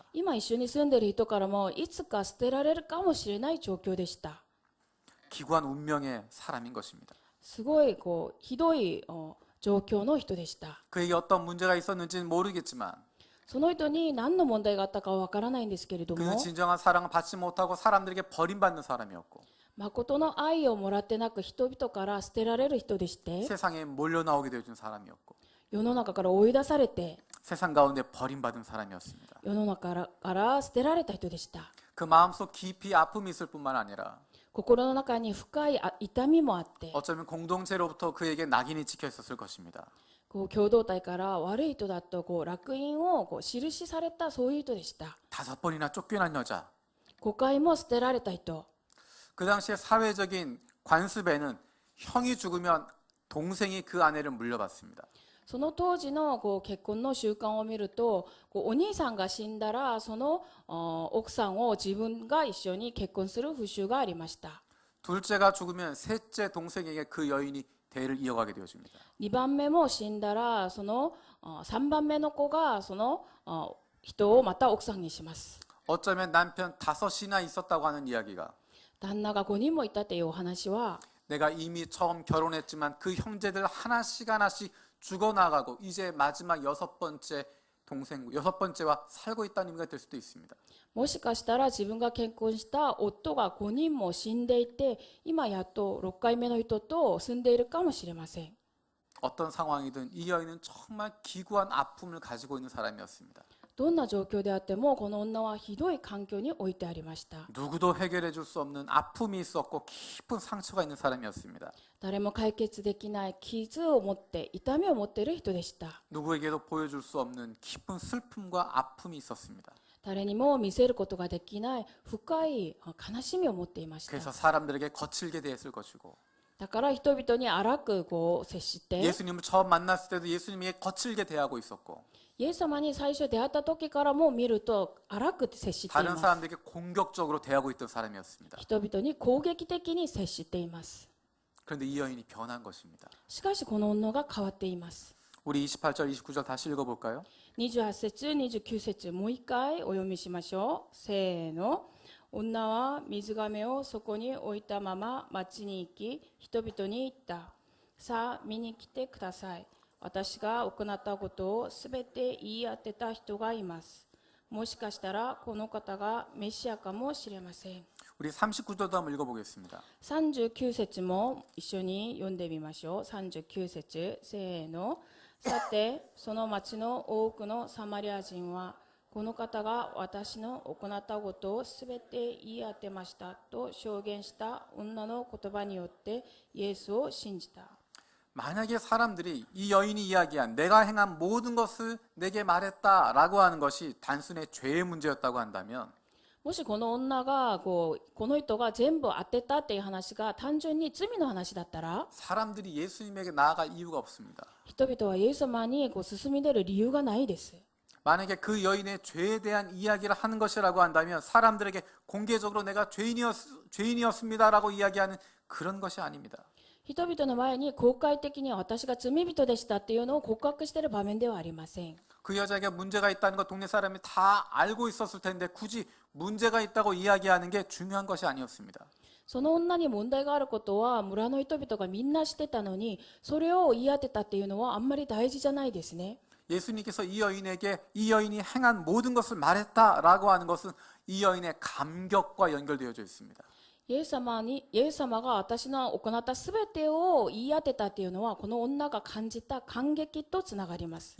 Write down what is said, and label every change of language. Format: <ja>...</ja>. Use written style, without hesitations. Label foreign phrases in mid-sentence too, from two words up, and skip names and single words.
<ja>今一緒に住んでいる人からもいつか捨てられるかもしれない状況でした。</ja> <ko>기구한 운명의 사람인 것입니다.</ko> <ja>すごいひどい状況の人でした。</ja> <ko>그에게 어떤 문제가 있었는지는 모르겠지만</ko> <ja>その人に何の問題があったかはわからないんですけれど</ja> <ko>그는</ko> <ja>も、</ja> <ko>진정한 사랑을 받지 못하고 사람들에게 버림받는 사람이었고</ko> <ja>誠の愛をもらってなく人々から捨てられる人でして、</ja> <ko>세상에 몰려 나오게 되어준 사람이었고</ko> <ja>世の中から追い出されて</ja> <ko>세상 가운데 버림받은 사람이었습니다.</ko> <ja>世の中から捨てられた人でした。</ja> <ko>그 마음속 깊이 아픔이 있을 뿐만 아니라</ko> <ja>心の中に深い痛みもあって、</ja> <ko>어쩌면 공동체로부터 그에게 낙인이 찍혀 있었을 것입니다.</ko> <ja>共同体から悪い人だと烙印を印されたそういう人でした。</ja> <ko>5번이나 쫓겨난 여자.</ko> <ja>5 回も捨てられた人。</ja> <ko>그 당시에 사회적인 관습에는 형이 죽으면 동생이 그 아내를 물려받습니다.</ko> <ja>その当時の結婚の習慣を見ると、お兄さんが死んだらその奥さんを自分が一緒に結婚する風習がありました。</ja> <ko>둘째가 죽으면 셋째 동생에게 그 여인이 대를 이어가게 되어집니다.</ko> <ja>2 番目も死んだらその3番目の子がその人をまた奥さんにします。</ja> <ko>어쩌면 남편 5이나 있었다고 하는 이야기가</ko> <ja>旦那が5人もいたというお話は</ja> <ko>내가 이미 처음 결혼했지만 그 형제들 하나씩 하나씩 죽어나가고 이제 마지막 6번째 동생, 6번째와 살고 있다는 의미가 될 수도 있습니다.</ko> <ja>もしかしたら自分が結婚した夫が5人も死んでいて今やっと6回目の人と住んでいるかもしれません。</ja> <ko>어떤 상황이든 이 여인은 정말 기구한 아픔을 가지고 있는 사람이었습니다.</ko> <ja>どんな状況であってもこの女はひどい環境に置いてありました。</ja> <ko>누구도 해결해 줄 수 없는 아픔이 있었고 깊은 상처가 있는 사람이었습니다.</ko> <ja>誰も解決できない傷を持って痛みを持っている人でした。</ja> <ko>누구에게도 보여줄 수 없는 깊은 슬픔과 아픔이 있었습니다.</ko> <ja>誰にも見せることができない深い悲しみを持っていました。</ja> <ko>그래서 사람들에게 거칠게 대했을 것이고</ko> <ja>だから人々に荒く接して</ja> <ko>예수님을 처음 만났을 때도 예수님에게 거칠게 대하고 있었고</ko> <ja>イエス様に最初出会った時からも見ると荒く接してい</ja> <ko>다른</ko> <ja>ます。</ja> <ko>사람들에게 공격적으로 대하고 있던 사람이었습니다.</ko> <ja>人々に攻撃的に接しています。</ja> <ko>그런데 이 여인이 변한 것입니다.</ko> <ja>しかしこの女が変わっています。</ja> <ko>우리 28절, 29절 다시 읽어볼까요?</ko> <ja>28 節、29節、もう一回お読みしましょう。せーの。女は水亀をそこに置いたまま町に行き、人々に言った。さあ、見に来てください。私が行ったことをすべて言い当てた人がいます。もしかしたらこの方がメシアかもしれません。</ja> <ko>우리 39절도 한번 읽어보겠습니다.</ko> <ja>39 節も一緒に読んでみましょう。39節、せーの。さて、その町の多くのサマリア人は、この方が私の行ったことをすべて言い当てましたと証言した女の言葉によってイエスを信じた。</ja> <ko>만약에 사람들이 이 여인이 이야기한 내가 행한 모든 것을 내게 말했다라고 하는 것이 단순히 죄의 문제였다고 한다면</ko> <ja>もしこの女がこの人が全部当てたっていう話が単純に罪の話だったら</ja> <ko>사람들이 예수님에게 나아갈 이유가 없습니다.</ko> <ja>人々はイエス様に進み出る理由がないです。</ja> <ko>만약에 그 여인의 죄에 대한 이야기를 하는 것이라고 한다면 사람들에게 공개적으로 내가 죄인이었습니다라고 이야기하는 그런 것이 아닙니다.</ko> <ja>人々の前に公開的に私が罪人でしたっていうのを告白している場面ではありません。</ja> <ko>그 여자에게 문제가 있다는 것 동네 사람이 다 알고 있었을 텐데 굳이 문제가 있다고 이야기하는 게 중요한 것이 아니었습니다.</ko> <ja>その女に問題があることは村の人々がみんな知ってたのにそれを言い当てたっていうのはあんまり大事じゃないですね。</ja> <ko>예수님께서 이 여인에게 이 여인이 행한 모든 것을 말했다라고 하는 것은 이 여인의 감격과 연결되어져 있습니다.</ko> <ja>イエス様が私の行ったすべてを言い当てたっていうのはこの女が感じた感激とつながります。</ja>